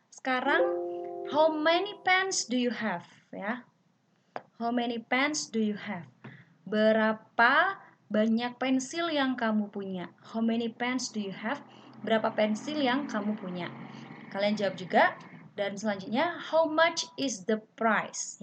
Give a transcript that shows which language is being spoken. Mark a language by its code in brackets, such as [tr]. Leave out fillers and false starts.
[id] Sekarang [en] how many pens do you have? Ya. How many pens do you have? [id] Berapa banyak pensil yang kamu punya? [en] How many pens do you have? [id] Berapa pensil yang kamu punya? Kalian jawab juga. Dan selanjutnya, [en] how much is the price?